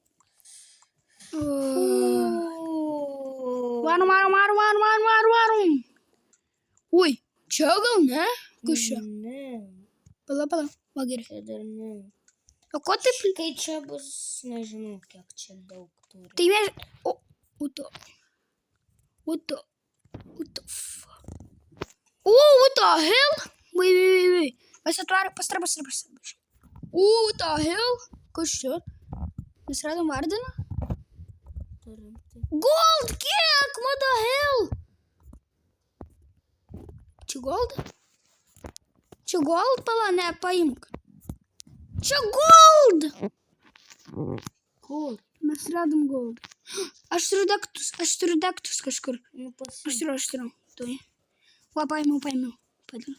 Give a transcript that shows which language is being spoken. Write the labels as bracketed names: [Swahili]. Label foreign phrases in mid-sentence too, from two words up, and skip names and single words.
[Lithuanian] Varom. Ui, čia gal ne? Kas čia? Ne. Pala, va gerai. Čia dar ne. O ko taip? Kai čia bus, nežinau, kiek čia daug turi. Tai mes... [English] What the fuck? What the hell? Wait. [Lithuanian] Mes atvarė, pastra. [English] What the hell? [Lithuanian] Kas čia? Mes radom Vardiną? Gold kiek? [English] What the hell? [Lithuanian] Čia gold? Pala, ne, paimk. Čia gold! Kur? Mes radom gold. Aš turiu daktus kažkur. Nu, Aš turiu. Tuoj. Va, paėmiau. Padėl.